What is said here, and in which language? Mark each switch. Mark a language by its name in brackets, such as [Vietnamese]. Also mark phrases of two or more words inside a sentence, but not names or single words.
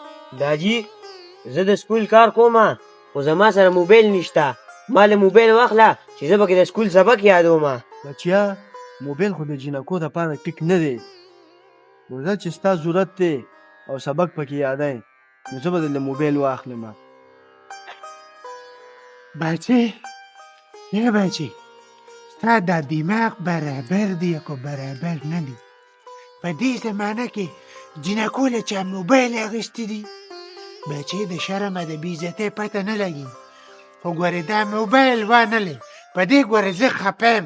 [Pashto] داجی زه د سکول کار کوم خو زما سره موبایل نشته ما له موبایل واخله چې زه پکې د سکول سبق یادوم. بچیا موبایل خو د جینکو دپاره ټیک نه دی نو زه چې ستا ضرورت دی او سبق پکې یادی نو زه به درله موبایل واخلم. بچه یه بچه ستا دا دماغ برابر دی که برابر نه دی. په دې زمانه کې جینکو له چا موبایل اخیستی دی بچه د شرم د بېعزتۍ پته نه لګي خو ګورې دا موبایل وانهلې په دې ګورې زه خفه یم.